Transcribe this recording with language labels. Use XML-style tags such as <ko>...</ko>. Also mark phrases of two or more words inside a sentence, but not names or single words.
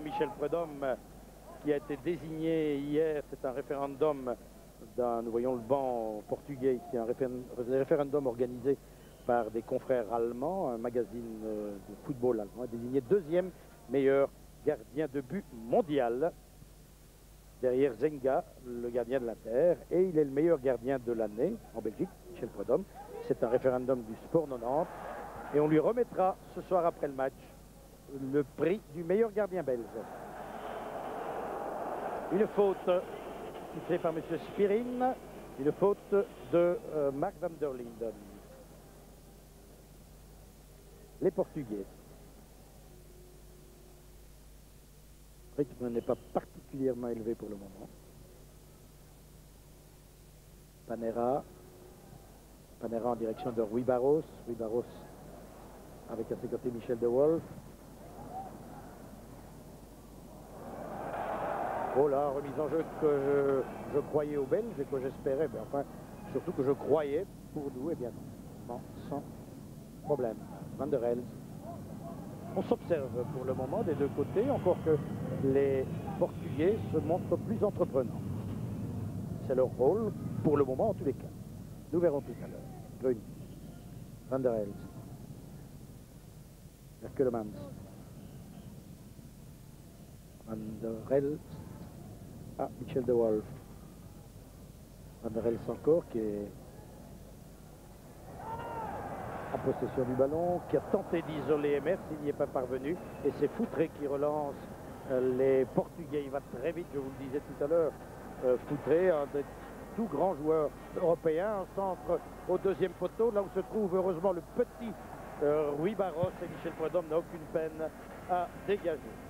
<fr>Michel Prudhomme qui a été désigné hier, c'est un référendum nous voyons le banc portugais ici, un référendum organisé par des confrères allemands, un magazine de football allemand, désigné deuxième meilleur gardien de but mondial, derrière Zenga, le gardien de l'Inter, et il est le meilleur gardien de l'année en Belgique, Michel Prudhomme. C'est un référendum du Sport 90, et on lui remettra ce soir après le match le prix du meilleur gardien belge. Une faute sifflée par M. Spirin, une faute de Mark van der Linden. Les Portugais. Le rythme n'est pas particulièrement élevé pour le moment. Panera en direction de Rui Barros. Rui Barros avec à ses côtés Michel De Wolf. Oh là, remise en jeu que je croyais aux Belges et que j'espérais, mais enfin, surtout que je croyais pour nous, et bien non, sans problème. Van der Elst. On s'observe pour le moment des deux côtés, encore que les Portugais se montrent plus entreprenants. C'est leur rôle, pour le moment en tous les cas. Nous verrons tout à l'heure. Grun, Van der Elst, Herkelemans, Van der Elst, Michel De Wolf. Van der Elst encore qui est en possession du ballon, qui a tenté d'isoler Emers, il n'y est pas parvenu, et c'est Foutré qui relance les Portugais. Il va très vite, je vous le disais tout à l'heure. Foutré, un des tout grands joueurs européens, un centre au deuxième poteau, là où se trouve heureusement le petit Rui Barros, et Michel Prudhomme n'a aucune peine à dégager.</fr>